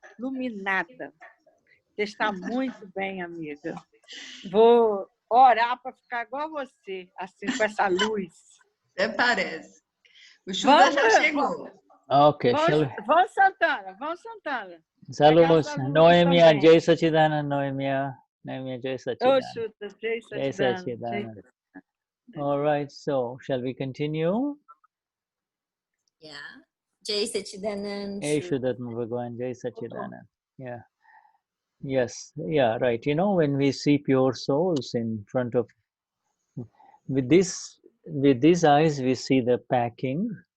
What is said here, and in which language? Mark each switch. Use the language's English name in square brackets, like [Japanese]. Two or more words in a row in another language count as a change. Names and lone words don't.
[Portuguese] Você está muito bem, amiga. Vou orar para ficar igual você, assim, com essa luz. Até parece. O Shuddha já chegou. Okay, vamos, Santana. Saludos, [Hindi] Noemia, जय सच्चिदानंद, Noemia, जय सच्चिदानंद. Oh, Shuddha, जय सच्चिदानंद. [English] All right, so shall we continue? Yeah. [Hindi] जय सच्चिदानंद. हे, विशुद्धात्मा भगवान, जय सच्चिदानंद. [English] Yeah. Yes, yeah, right. You know, when we see pure souls in front of, with these eyes, we see the packing.